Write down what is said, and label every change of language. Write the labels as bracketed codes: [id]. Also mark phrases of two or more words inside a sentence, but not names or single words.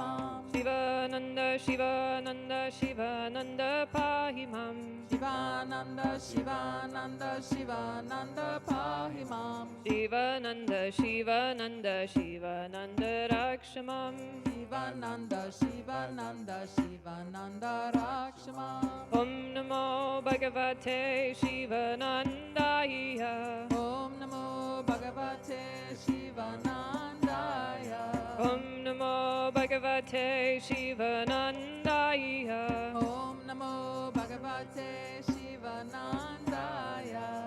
[sa] Shivananda Shivananda, Shivananda, Shivananda, Pahimam. Shivananda, Shivananda, Shivananda, Pahimam. Shivananda, Shivananda, Shivananda, Rakshamam. Shivananda, Shivananda, Shivananda, Rakshamam. Om Namo Bhagavate Shivanandaya. Om Namo Bhagavate Shivanandaya. Om Namo Bhagavate Shivanandaya. Om Namo Bhagavate Shivanandaya.